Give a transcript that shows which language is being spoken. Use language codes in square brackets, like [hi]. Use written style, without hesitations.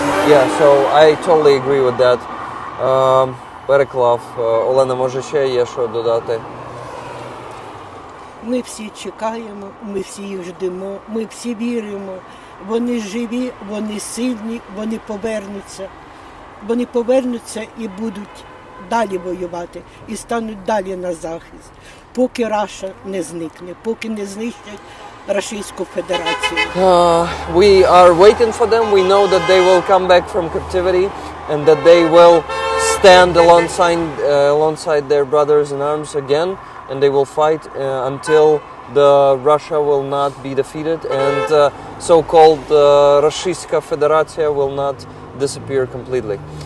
[en] Yeah, so I totally agree with that. [uk] Переклав. Олена, може ще є що додати? Ми всі чекаємо, ми всі їх ждемо, ми всі віримо. Вони живі, вони сильні, вони повернуться. Вони повернуться і будуть далі воювати, і стануть далі на захист, поки Раша не зникне, поки не знищать Російську Федерацію. [en] We are waiting for them. We know that they will come back from captivity and that they will stand alongside their brothers in arms again, and they will fight until Russia will not be defeated and so-called Російська Федерація will not disappear completely.